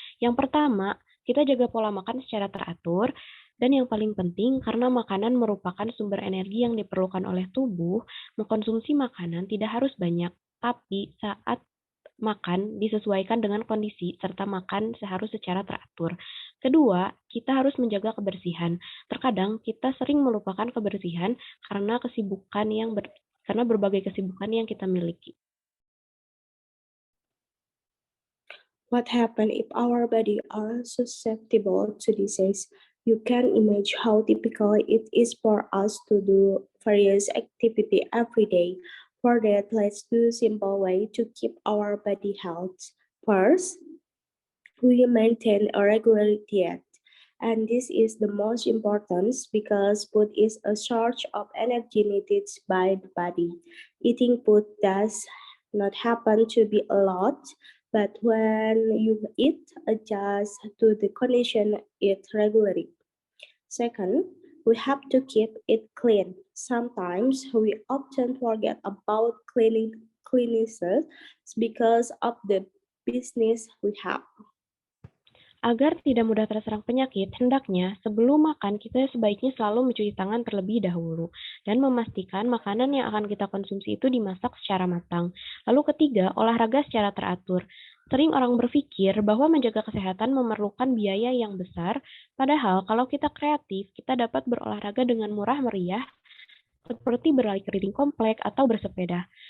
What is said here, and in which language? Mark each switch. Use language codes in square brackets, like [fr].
[id] Yang pertama, kita jaga pola makan secara teratur. Dan yang paling penting, karena makanan merupakan sumber energi yang diperlukan oleh tubuh, mengkonsumsi makanan tidak harus banyak, tapi saat makan disesuaikan dengan kondisi serta makan harus secara teratur. Kedua, kita harus menjaga kebersihan. Terkadang kita sering melupakan kebersihan karena karena berbagai kesibukan yang kita miliki. [en] What happens if our body are susceptible to disease? You can imagine how difficult it is for us to do various activity every day. For that, let's do simple way to keep our body health. First, we maintain a regular diet. And this is the most important because food is a source of energy needed by the body. Eating food does not happen to be a lot, but when you eat, adjust to the condition, eat regularly. Second, we have to keep it clean. Sometimes we often forget about cleanliness because of the business we have. [id] Agar tidak mudah terserang penyakit, hendaknya sebelum makan kita sebaiknya selalu mencuci tangan terlebih dahulu dan memastikan makanan yang akan kita konsumsi itu dimasak secara matang. Lalu ketiga, olahraga secara teratur. Sering orang berpikir bahwa menjaga kesehatan memerlukan biaya yang besar, padahal kalau kita kreatif, kita dapat berolahraga dengan murah meriah seperti berlari keliling komplek atau bersepeda.